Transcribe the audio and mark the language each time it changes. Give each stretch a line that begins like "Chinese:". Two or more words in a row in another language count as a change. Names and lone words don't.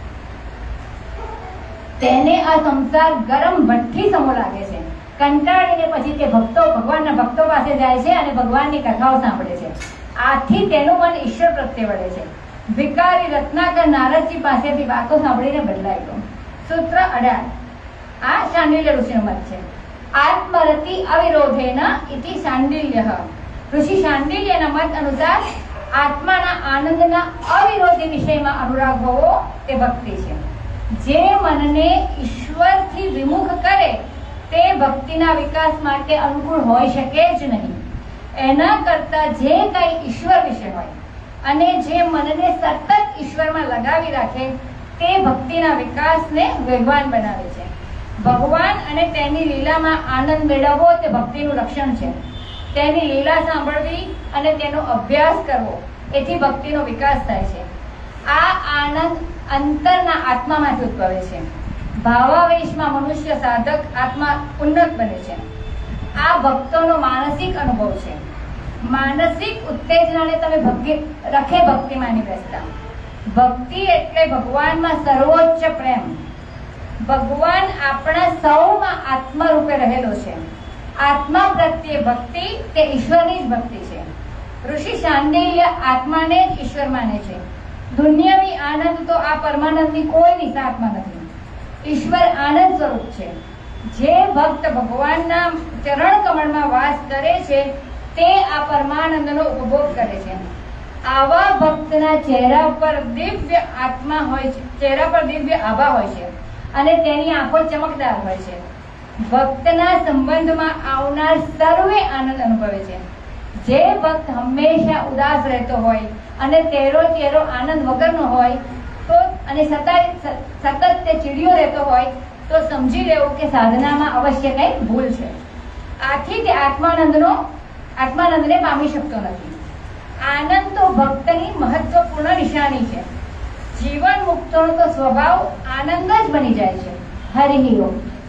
Gujarati: તેને આ સંસાર ગરમ ભઠ્ઠી સમો લાગે છે। કંટાળીને પછી તે ભક્તો ભગવાનના ભક્તો પાસે જાય છે અને ભગવાનની કથાઓ સાંભળે છે। આથી તેનું મન ઈશ્વર પ્રત્યે વળે છે। ભિખારી રત્નાકર નારદજી પાસેથી વાતો સાંભળીને બદલાઈ ગયો। સૂત્ર 18 આ શાંડિલ્ય ઋષિનો મત છે।
Sanskrit: आत्मरति अविरोधेन इति शांडिल्यः।
Gujarati: ઋષિ શાંડિલ્યના મત અનુસાર આત્માના આનંદના અવિરોધી વિષયમાં અનુરાગ હોવો તે ભક્તિ છે। જે મનને ઈશ્વરથી વિમુખ કરે તે ભક્તિના વિકાસ માટે અનુકૂળ હોઈ શકે જ નહીં। એના કરતા જે કાઈ ઈશ્વર વિષય હોય અને જે મનને સતત ઈશ્વરમાં લગાવી રાખે તે ભક્તિના વિકાસને વેગવાન બનાવે છે। ભગવાન અને તેની લીલામાં આનંદ મેળવવો તે ભક્તિનું લક્ષણ છે। તેની લીલા સાંભળવી અને તેનો અભ્યાસ કરવો એથી ભક્તિનો વિકાસ થાય છે। આ આનંદ અંતરના આત્મામાંથી ઉદ્ભવે છે। ભાવાવેશમાં મનુષ્ય સાધક આત્મા ઉન્નત બને છે। આ ભક્તોનો માનસિક અનુભવ છે। માનસિક ઉત્તેજનાને તમે રખે ભક્તિમાંની બેસતા। ભક્તિ એટલે ભગવાનમાં સર્વોચ્ચ પ્રેમ। ભગવાન આપણા સૌમાં આત્મા રૂપે રહેલો છે। આત્મા પ્રત્યે ભક્તિ તે ઈશ્વરની જ ભક્તિ છે। ઋષિ શાંડિલ્ય આત્માને જ ઈશ્વર માને છે। દુનિયાવી આનંદ તો આ પરમાનંદની કોઈની સાથમાં નથી। ઈશ્વર આનંદ સ્વરૂપ છે। જે ભક્ત ભગવાનના ચરણ કમળમાં વાસ કરે છે તે આ પરમાનંદનો ઉપભોગ કરે છે। આવા ભક્તના ચહેરા પર દિવ્ય આત્મા હોય છે, ચહેરા પર દિવ્ય આભા હોય છે, चेहरा पर दिव्य आभा होय छे અને તેની આંખો ચમકદાર હોય છે। ભક્તના સંબંધમાં આવનાર સર્વે આનંદ અનુભવે છે। જે ભક્ત હંમેશા ઉદાસ રહેતો હોય અને તેરો ચહેરો આનંદ વગરનો હોય તો અને સતત તે ચીડિયો રહેતો હોય તો સમજી લેવું કે સાધનામાં અવશ્ય કંઈ ભૂલ છે। આથી તે આત્માનંદને પામી શકતો નથી। આનંદ તો ભક્તની મહત્વપૂર્ણ નિશાની છે। જીવન મુક્તોં તો સ્વભાવ આનંદ જ બની જાએ।
Sanskrit: हरि ओम।